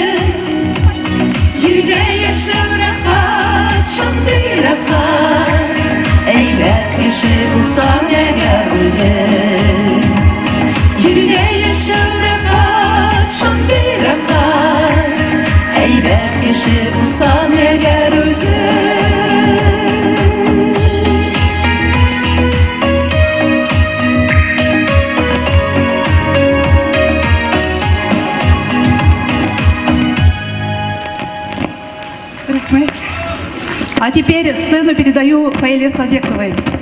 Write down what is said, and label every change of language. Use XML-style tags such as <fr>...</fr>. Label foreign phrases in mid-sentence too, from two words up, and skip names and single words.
<tt>Җирдә яшәүрәккә шундый рәхәт, әйбәт кеше булсаң әгәр үзең. Җирдә яшәүрәккә шундый рәхәт, әйбәт кеше булсаң әгәр үзең.</tt> <ru>А теперь сцену передаю Фаиле Садековой.</ru>